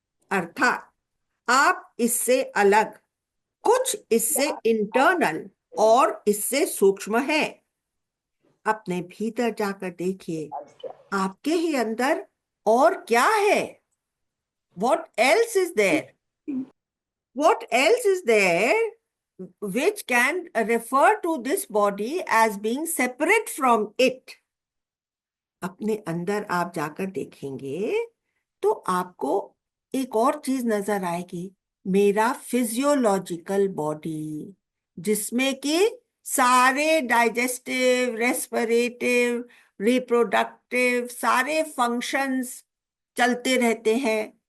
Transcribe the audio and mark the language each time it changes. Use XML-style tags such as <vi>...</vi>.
<hi>अर्थात आप इससे अलग, कुछ इससे इंटरनल और इससे सूक्ष्म है। अपने भीतर जाकर देखिए, आपके ही अंदर और क्या है?</hi> <en>What else is there? What else is there which can refer to this body as being separate from it?</en> <hi>अपने अंदर आप जाकर देखेंगे तो आपको एक और चीज नजर आएगी, मेरा फिजियोलॉजिकल बॉडी, जिसमें कि सारे डाइजेस्टिव, रेस्पिरेटिव, रिप्रोडक्टिव सारे फंक्शंस चलते रहते हैं।</hi>